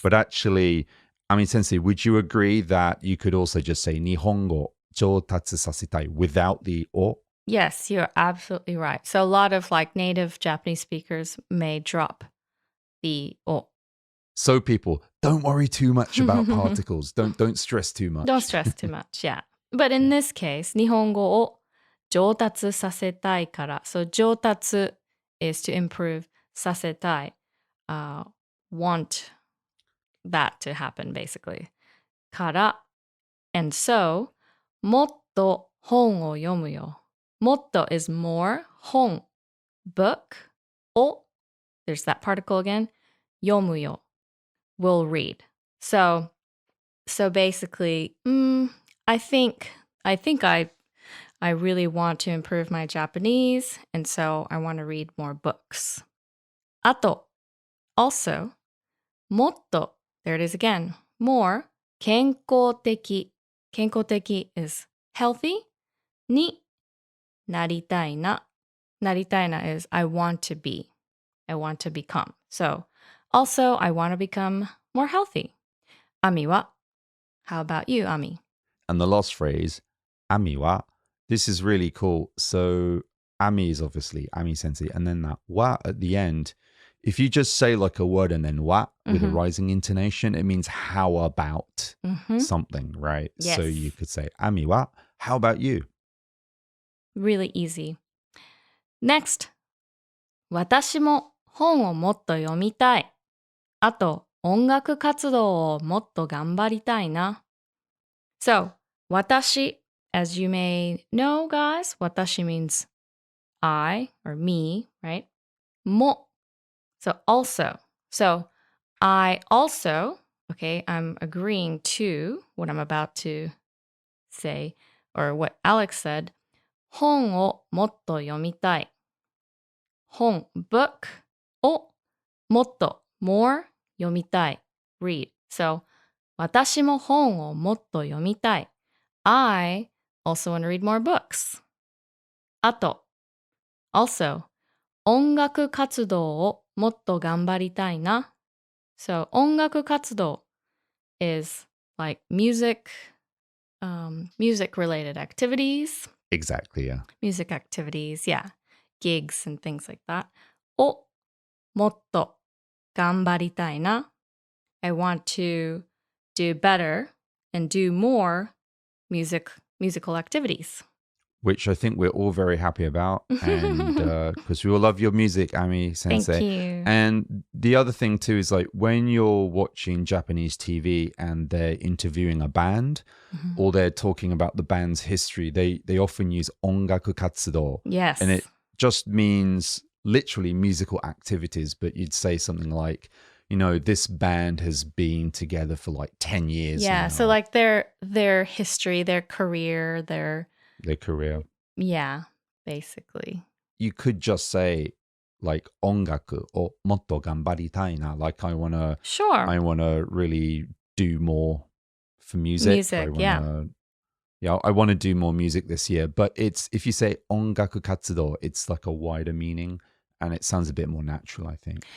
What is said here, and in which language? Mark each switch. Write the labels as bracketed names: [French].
[English] But actually, Ami Sensei, would you agree that you could also just say Nihongo joutatsu sasetai without the O? Yes, you're absolutely right. So a lot of like native Japanese speakers may drop the O. So people, don't worry too much about particles. Don't stress too much. Don't stress too much, yeah. [Japanese] But in this case, 日本語を上達させたいから. [English] So 上達 is to improve, させたい, want that to happen basically. [Japanese] から, and so, もっと本を読むよ. [English] もっと is more, 本, book, を, there's that particle again, 読むよ, will read. So basically, I think I really want to improve my Japanese, and so I want to read more books. あと, also, もっと, there it is again, more, 健康的. [Japanese] 健康的 is healthy, になりたいな. [English] なりたいな is I want to be, I want to become. So, also, I want to become more healthy. Ami wa? How about you, Ami? And the last phrase, Ami wa, this is really cool. So Ami is obviously Ami Sensei, and then that wa at the end, if you just say like a word and then wa with a rising intonation, it means how about something, right? Yes. So you could say, Ami wa, how about you? Really easy. Next. [Japanese] 私も本をもっと読みたい.あと、音楽活動をもっと頑張りたいな. [English] So, 私, as you may know, guys, 私 means I or me, right? も, so also. So, I also, okay, I'm agreeing to what I'm about to say, or what Alex said. [Japanese] 本をもっと読みたい. [English] 本, book, をもっと, more, 読みたい, read. [Japanese] So, 私も本をもっと読みたい. [English] I also want to read more books. [Japanese] あと, also, 音楽活動をもっと頑張りたいな. [English] So, 音楽活動 is like music related activities. Exactly, yeah. Music activities, yeah. Gigs and things like that. [Japanese] をもっと頑張りたいな. [English] I want to do better and do more musical activities. Which I think we're all very happy about. And because we all love your music, Ami Sensei. Thank you. And the other thing too is like when you're watching Japanese TV and they're interviewing a band or they're talking about the band's history, they often use ongaku katsudo. Yes. And it just means literally musical activities, but you'd say something like, this band has been together for like 10 years Yeah, now. so like their history, their career, Their career. yeah, basically. You could just say like 音楽をもっと頑張りたいな. Like I wanna Sure. really do more for music. Music, I wanna do more music this year. But if you say 音楽活動, it's like a wider meaning and it sounds a bit more natural, I think.